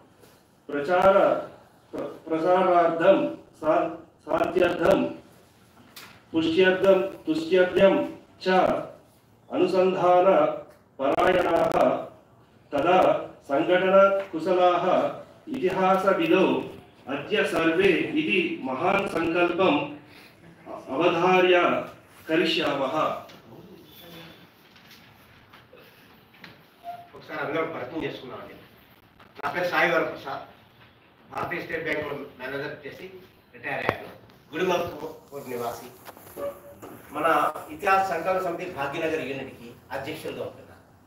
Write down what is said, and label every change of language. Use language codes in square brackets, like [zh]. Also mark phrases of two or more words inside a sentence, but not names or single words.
[sa] प्रचारार्थं साध्यर्थं तुष्ट्यर्थं च अनुसंधान परायणाः तदा संघटन कुशलाः इतिहासविदो अद्य सर्वे इति महान् संकल्पम् अवधार्य करिष्यामः। [te] ఒకసారి అందరూ పరిచయం చేసుకున్నామండి. నా పేరు సాయి వరప్రసాద్, భారతీయ స్టేట్ బ్యాంక్ మేనేజర్ చేసి రిటైర్ అయ్యాను. గుడిమల్పూర్ నివాసి. మన ఇతిహాస సంకలన సమితి భాగ్యనగర్ యూనిట్కి అధ్యక్షులుగా ఉంటున్నాను.